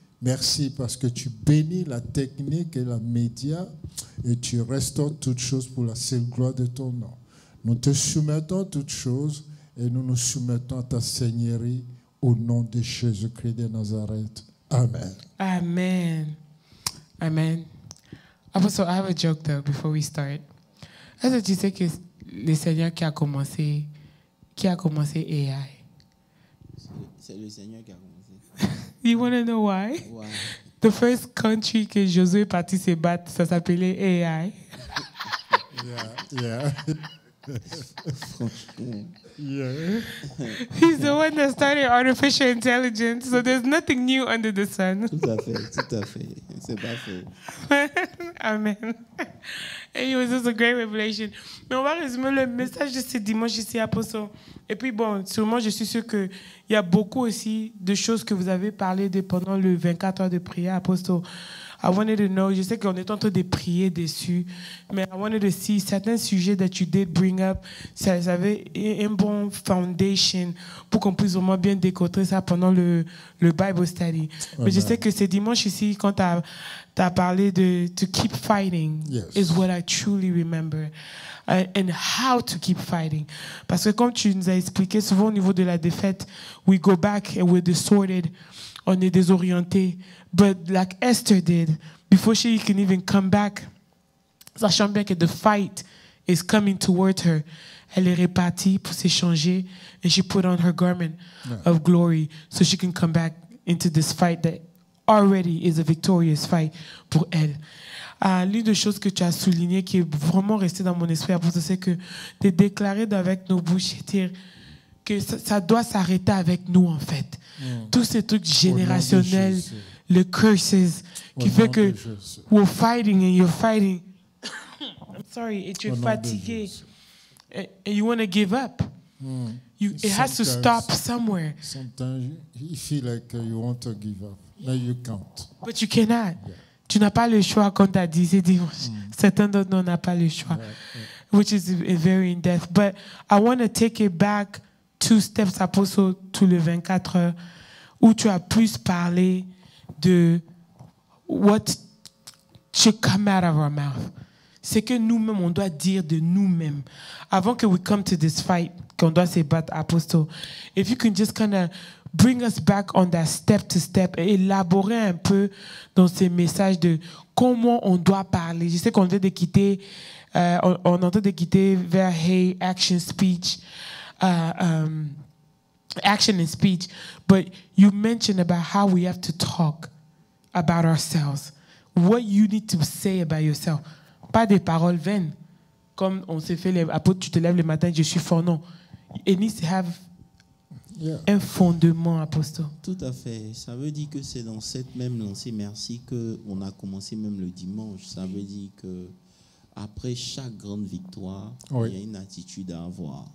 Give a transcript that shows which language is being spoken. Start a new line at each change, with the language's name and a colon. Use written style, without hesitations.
French: Merci parce que tu bénis la technique et la média et tu restaures toutes choses pour la seule gloire de ton nom. Nous te soumettons toutes choses et nous nous soumettons à ta Seigneurie au nom de Jésus-Christ de Nazareth. Amen. Amen. Amen.
English: Apostle, I have a joke though before we start.
French: Est-ce que tu sais que le Seigneur qui a commencé AI? C'est le Seigneur qui a commencé.
English: You want to know why? Wow. The first country
French: que Josué est parti se battre, ça s'appelait AI.
English: Yeah. Yeah. He's the one that started artificial intelligence, so there's nothing new under the sun.
French: Tout à fait. C'est pas faux. Amen.
English: And it was just a great revelation.
French: Mais on va résumer le message de ce dimanche ici, Apostle. Et puis bon, sûrement, je suis sûre qu'il y a beaucoup aussi de choses que vous avez parlé pendant le 24 heures de prière, Apostle.
English: I wanted to know,
French: je sais qu'on est en train de prier dessus, mais
English: I wanted to see
French: certains sujets
English: that you did bring up,
French: ça avait un bon foundation pour qu'on puisse vraiment bien décoder ça pendant le Bible study. Mais je sais que c'est dimanche ici, quand tu as parlé de
English: to keep fighting, Yes. is what I truly remember. And how to keep fighting.
French: Parce que comme tu nous as expliqué, souvent au niveau de la défaite,
English: we go back and we're distorted,
French: on est désorienté.
English: But like Esther did, before she can even come back,
French: sachant bien que
English: the fight is coming toward her,
French: elle est répartie pour s'échanger,
English: and she put on her garment of glory so she can come back into this fight that already is a victorious fight
French: pour elle. L'une des choses que tu as souligné qui est vraiment restée dans mon esprit, c'est que de déclarer avec nos bouches, dire que ça doit s'arrêter avec nous en fait. Tous ces trucs générationnels, les curses, qui fait que
English: we're fighting and you're fighting. I'm sorry,
French: et tu es fatigué.
English: And you want to give up. It has to stop somewhere. Sometimes you feel like you want to give up. No, you can't. But you cannot. Yeah.
French: Tu n'as pas le choix, comme tu as dit, c'est dimanche. Certains d'autres n'ont pas le choix.
English: Which is very in-depth. But I want to take it back 2 steps, Apostle,
French: tout le 24 heures, où tu as plus parlé de
English: what should come out of our mouth.
French: C'est que nous-mêmes, on doit dire de nous-mêmes. Avant que
English: we come to this fight,
French: qu'on doit se battre,
English: Apostle, if you can just kind of bring us back on that step to step
French: et élaborer un peu dans ces messages de comment on doit parler. Je sais qu'on vient de quitter, on est en train de quitter vers
English: Hey, action, speech, action and speech, but you mentioned about how we have to talk about ourselves. What you need to say about yourself.
French: Pas des paroles vaines. Comme on s'est fait, les apôtres, tu te lèves le matin, je suis fort. Non.
English: It needs to have
French: un fondement,
English: Apostle.
French: Tout à fait. Ça veut dire que c'est dans cette même lancée, merci, qu'on a commencé même le dimanche. Ça veut dire que après chaque grande victoire, il y a une attitude à avoir.